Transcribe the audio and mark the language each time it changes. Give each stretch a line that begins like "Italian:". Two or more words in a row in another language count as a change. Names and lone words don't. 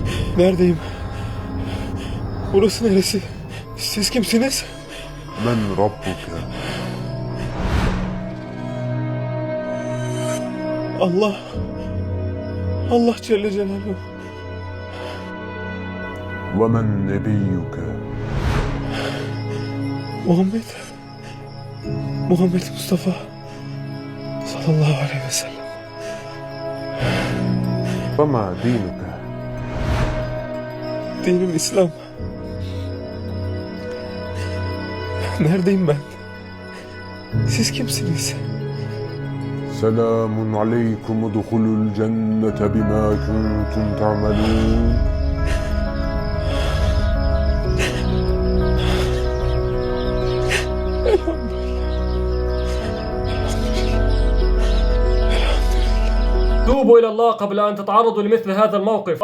Turkish: Neredeyim? Burası neresi? Siz kimsiniz?
Arabic: من ربك؟
Turkish: Allah.
Arabic: الله جل جلاله. ومن نبيك؟
Turkish: Muhammed. Muhammed Mustafa.
Arabic: صلى الله عليه وسلم. وما دينك؟
Turkish: Dinim İslam. Neredeyim ben? Siz kimsiniz?
Arabic: سلام عليكم ادخلوا الجنة بما كنتم تعملون. توبوا إلى الله قبل أن تتعرضوا لمثل هذا الموقف.